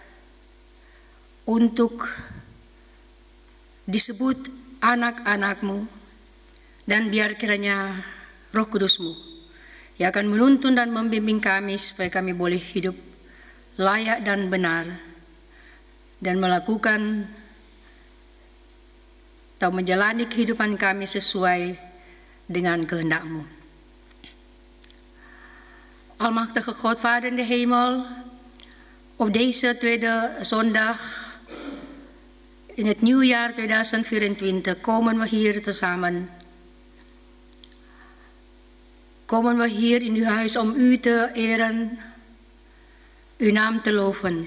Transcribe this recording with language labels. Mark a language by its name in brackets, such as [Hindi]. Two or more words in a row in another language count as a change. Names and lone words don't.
[Indonesian] untuk disebut anak-anak-Mu, dan biar kiranya Roh Kudus-Mu yang akan menuntun dan membimbing kami supaya kami boleh hidup layak dan benar, dan melakukan atau menjalani kehidupan kami sesuai dengan kehendak-Mu. [Dutch] Almachtige God, Vader in de hemel, op deze tweede zondag in het nieuwjaar 2024 komen we hier tezamen. Komen we hier in uw huis om u te eren, uw naam te loven.